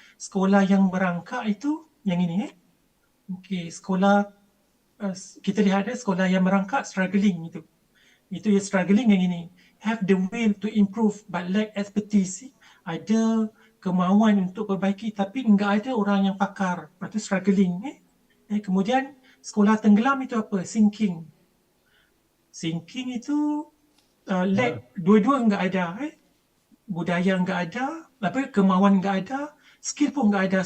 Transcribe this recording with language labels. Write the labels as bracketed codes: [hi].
[ms] Sekolah yang merangkak itu yang ini. Okey, sekolah kita lihat sekolah yang merangkak struggling itu. Itu yang struggling yang ini. [en] Have the will to improve but lack expertise. [ms] Ada kemahuan untuk perbaiki tapi enggak ada orang yang pakar. Lepas tu struggling. Kemudian sekolah tenggelam itu apa? Sinking. Sinking itu lack, dua-dua enggak ada. Budaya enggak ada, kemahuan enggak ada, skill pun enggak ada.